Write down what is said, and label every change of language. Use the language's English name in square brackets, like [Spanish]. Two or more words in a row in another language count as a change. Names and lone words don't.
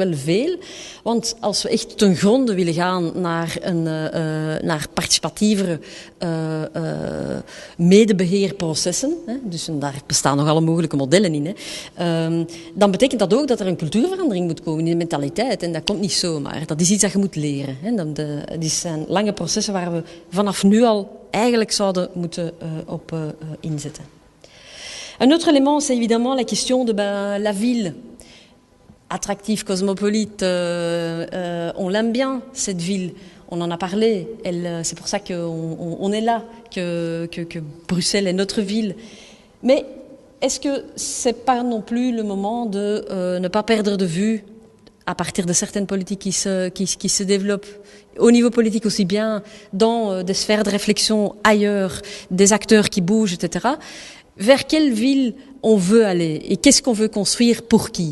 [Dutch] Wel veel, want als we echt ten gronde willen gaan naar participatievere medebeheerprocessen, dus daar bestaan nog alle mogelijke modellen in, dan betekent dat ook dat er een cultuurverandering moet komen in de mentaliteit. En dat komt niet zomaar. Dat is iets dat je moet leren. Die zijn lange processen waar we vanaf nu al eigenlijk zouden moeten op inzetten. [French] Un autre élément, c'est évidemment la question de la ville. Attractive, cosmopolite, on l'aime bien, cette ville. On en a parlé. C'est pour ça qu'on est là, que Bruxelles est notre ville. Mais est-ce que c'est pas non plus le moment de ne pas perdre de vue, à partir de certaines politiques qui se développent, au niveau politique aussi bien, dans des sphères de réflexion ailleurs, des acteurs qui bougent, etc., vers quelle ville on veut aller et qu'est-ce qu'on veut construire pour qui?